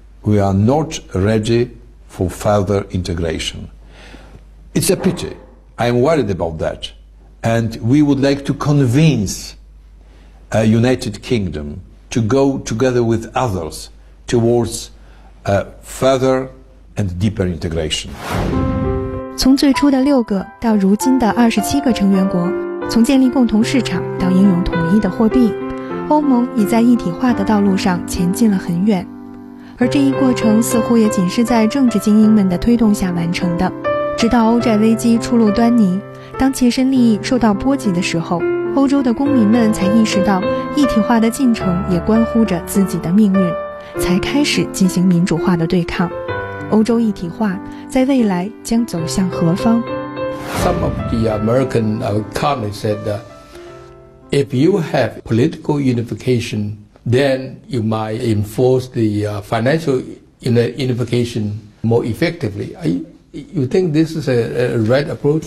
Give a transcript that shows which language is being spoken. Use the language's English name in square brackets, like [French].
[English] We are not ready for further integration. It's a pity. I am worried about that. And we would like to convince United Kingdom to go together with others towards further and deeper integration. [Chinese] 从最初的6个到如今的27个成员国，从建立共同市场到应用统一的货币，欧盟已在一体化的道路上前进了很远。而这一过程似乎也仅是在政治精英们的推动下完成的。直到欧债危机初露端倪，当切身利益受到波及的时候，欧洲的公民们才意识到一体化的进程也关乎着自己的命运，才开始进行民主化的对抗。欧洲一体化在未来将走向何方？ [English] Some of the American economists said if you have political unification, then you might enforce the financial unification more effectively. You think this is a right approach?